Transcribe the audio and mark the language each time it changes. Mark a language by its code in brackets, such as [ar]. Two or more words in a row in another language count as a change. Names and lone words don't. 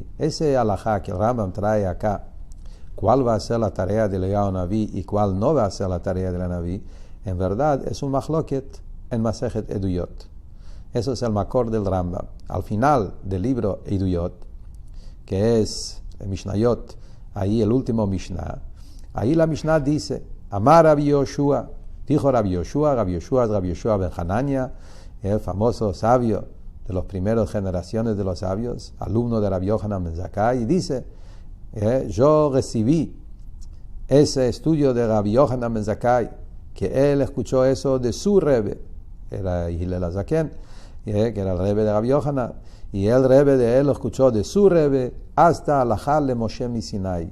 [es] Ese alajá que el Rambam trae acá, cuál va a ser la tarea de Eliyahu Hanaví y cuál no va a ser la tarea de Eliyahu Hanaví, en verdad es un mahloket en Masejet Eduyot. Eso es el makor del Rambam. Al final del libro Eduyot, que es el Mishnayot, ahí el último Mishnah, ahí la Mishnah dice, Amar Rabbi Yoshua, dijo Rabbi Yoshua es Rabbi Yoshua ben Hanania, el famoso sabio de las primeras generaciones de los sabios, alumno de Rabbi Yohanan ben Zakkai, y dice, yo recibí ese estudio de Rabbi Yohanan ben Zakkai, que él escuchó eso de su Rebbe, era Hillel HaZaken, que era el Rebbe de Rabbi Yohanan, y el Rebbe de él lo escuchó de su Rebbe hasta [he] הלכה למשה סיני.